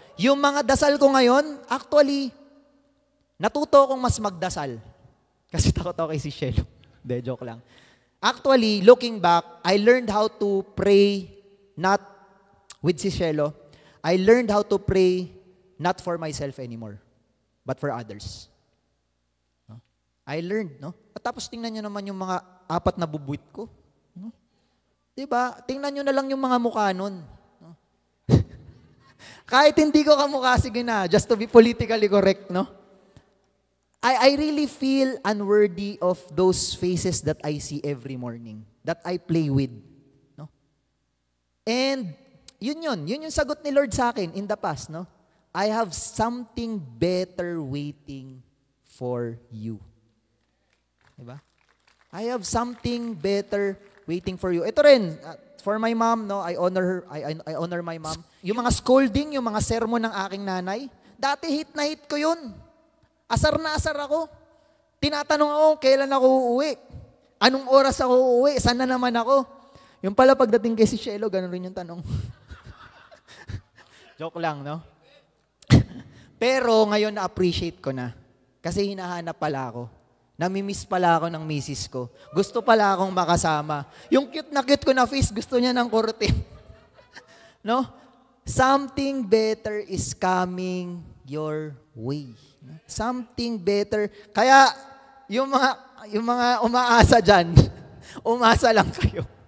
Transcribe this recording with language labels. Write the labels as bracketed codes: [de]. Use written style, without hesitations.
[tl] Yung mga dasal ko ngayon, actually, natuto akong mas magdasal. Kasi takot ako kay Cielo. De, joke lang. [en] Actually, looking back, I learned how to pray not with Cielo, I learned how to pray not for myself anymore, but for others. [tl] No? [en] I learned, [tl] no? At tapos tingnan nyo naman yung mga 4 na bubuit ko. No? Diba? Tingnan nyo na lang yung mga mukha nun. No? Kahit hindi ko kamukha, sige na, [en] just to be politically correct, [tl] no? [en] I really feel unworthy of those faces that I see every morning, that I play with. No? [tl] And yun yung sagot ni Lord sa akin [en] in the past, [tl] no? [en] I have something better waiting for you. Diba? I have something better waiting for you. [tl] Ito rin, [en] for my mom, no, I honor her, I honor my mom. [tl] Yung mga scolding, yung mga sermon ng aking nanay, dati hit na hit ko yun. Asar na asar ako. Tinatanong ako, kailan ako uuwi? Anong oras ako uuwi? Saan na naman ako? Yung pala pagdating kay si Shelo, ganun rin yung tanong. Joke lang, no? Pero ngayon na-appreciate ko na. Kasi hinahanap pala ako. Namimiss pala ako ng misis ko. Gusto pala akong makasama. Yung cute na cute ko na face, gusto niya ng kurtin. No? [en] Something better is coming your way. Something better. [tl] Kaya, yung mga umaasa dyan, umasa lang kayo.